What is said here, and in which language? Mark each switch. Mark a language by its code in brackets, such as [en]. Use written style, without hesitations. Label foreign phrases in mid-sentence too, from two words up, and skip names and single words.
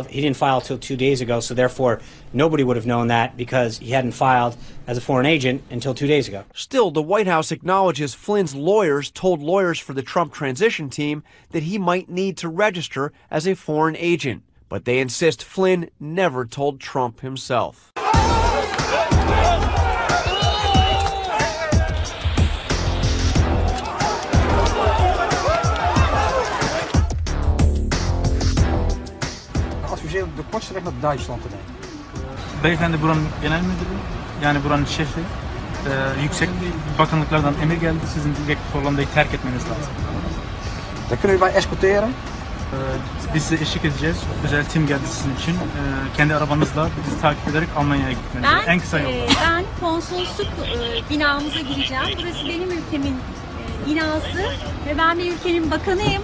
[en] He didn't file till 2 days ago, so therefore nobody would have known that because he hadn't filed as a foreign agent until 2 days ago. Still, the White House acknowledges Flynn's lawyers told lawyers for the Trump transition team that he might need to register as a foreign agent. But they insist Flynn never told Trump himself. [nl] De kortstreek naar Duitsland te nemen. [tr] Beyefendi buranın genel müdürü, yani buranın şefi, yüksek bakanlıklardan emir geldi, sizin direkt Hollanda'yı terk etmeniz lazım. [nl] Dan kunnen we bij escorteren. [tr] Biz size eşlik edeceğiz. Özel tim geldi sizin için. Kendi arabanızla bizi takip ederek Almanya'ya gitmeniz. En kısa yolda. Ben konsolosluk binamıza gireceğim. Burası benim ülkemin binası ve ben bir ülkenin bakanıyım.